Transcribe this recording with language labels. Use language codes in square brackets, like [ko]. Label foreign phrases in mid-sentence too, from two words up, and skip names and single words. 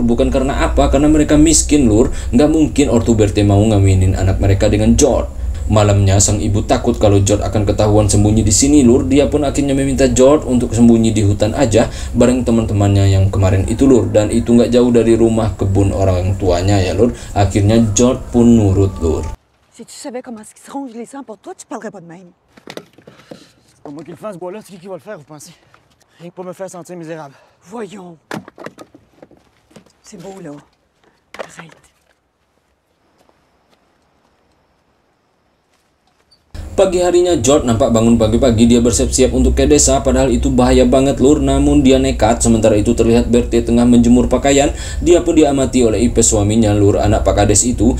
[id] Bukan karena apa, karena mereka miskin lur. Nggak mungkin ortu Berthe mau ngawinin anak mereka dengan George. Malamnya sang ibu takut kalau George akan ketahuan sembunyi di sini lur. Dia pun akhirnya meminta George untuk sembunyi di hutan aja bareng teman-temannya yang kemarin itu lur. Dan itu nggak jauh dari rumah kebun orang tuanya ya lur. Akhirnya George pun nurut lur. [fr] Si tu savais comment est-ce qu'ils se rongent les seins pour toi, tu parlerais pas de même. C'est pas moi qui le fais, ce bois-là, c'est qui va le faire, vous pensez? Rien que pour me faire sentir misérable. Voyons. C'est beau, là. Arrête. [id] Pagi harinya George nampak bangun pagi-pagi, dia bersiap-siap untuk ke desa, padahal itu bahaya banget lur. Namun dia nekat. Sementara itu terlihat Berthe tengah menjemur pakaian. Dia pun diamati oleh Ipes suaminya lur, anak Pak Kades itu.